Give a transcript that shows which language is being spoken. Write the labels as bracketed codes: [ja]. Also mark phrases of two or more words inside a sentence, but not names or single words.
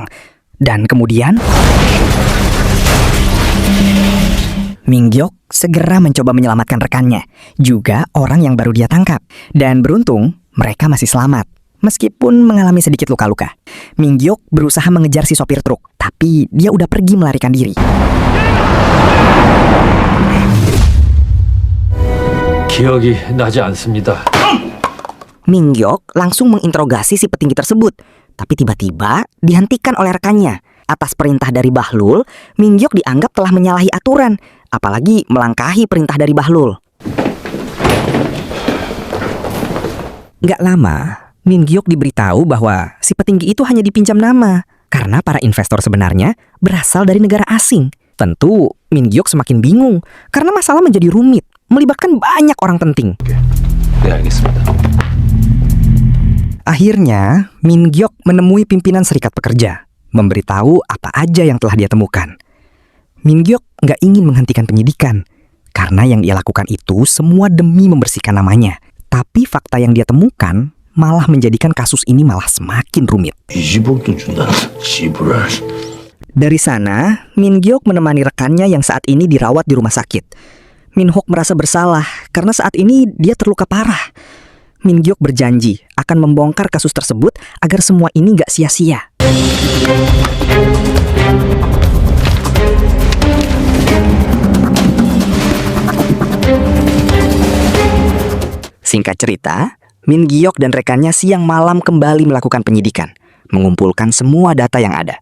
[id] Dan kemudian, Min Gyok segera mencoba menyelamatkan rekannya, juga orang yang baru dia tangkap. Dan beruntung, mereka masih selamat. Meskipun mengalami sedikit luka-luka, Min Gyok berusaha mengejar si sopir truk, tapi dia udah pergi melarikan diri. [ko] 기억이 나지 않습니다. [id] Min Gyok langsung menginterogasi si petinggi tersebut, tapi tiba-tiba dihentikan oleh rekannya. Atas perintah dari Bahlul, Min Gyok dianggap telah menyalahi aturan, apalagi melangkahi perintah dari Bahlul. Gak lama, Min Gyok diberitahu bahwa si petinggi itu hanya dipinjam nama karena para investor sebenarnya berasal dari negara asing. Tentu Min Gyok semakin bingung karena masalah menjadi rumit, melibatkan banyak orang penting. [ko] 네, 알겠습니다. [id] Akhirnya, Min Gyok menemui pimpinan serikat pekerja, memberitahu apa aja yang telah dia temukan. Min Gyok nggak ingin menghentikan penyidikan karena yang dia lakukan itu semua demi membersihkan namanya. Tapi fakta yang dia temukan malah menjadikan kasus ini malah semakin rumit. [ko] 20억도 준다. 지불할. [id] Dari sana, Min Gyok menemani rekannya yang saat ini dirawat di rumah sakit. Min Hok merasa bersalah karena saat ini dia terluka parah. Min Gyok berjanji akan membongkar kasus tersebut agar semua ini gak sia-sia. Singkat cerita, Min Gyok dan rekannya siang malam kembali melakukan penyidikan, mengumpulkan semua data yang ada.